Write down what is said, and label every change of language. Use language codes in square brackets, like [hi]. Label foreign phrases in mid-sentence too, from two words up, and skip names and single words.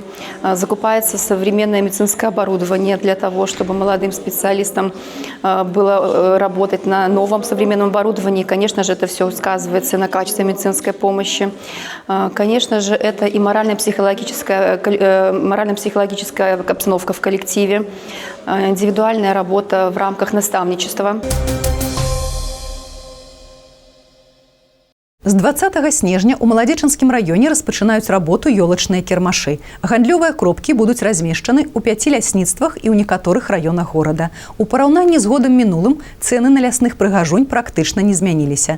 [ru] Закупается современное медицинское оборудование для того, чтобы молодым специалистам было работать на новом современном оборудовании. Конечно же, это все сказывается на качестве медицинской помощи. Конечно же, это и морально-психологическая обстановка в коллективе, индивидуальная работа в рамках наставничества. [be] З 20 снежня ў Маладзечанскім раёне распачынаюць работу ёлачныя кірмашы. Гандлёвыя кропкі будуць размешчаны ў 5 лясніцтвах і ў некаторых раёнах горада. У параўнанні з годам мінулым цэны на лясных прыгажунь практычна не змяніліся.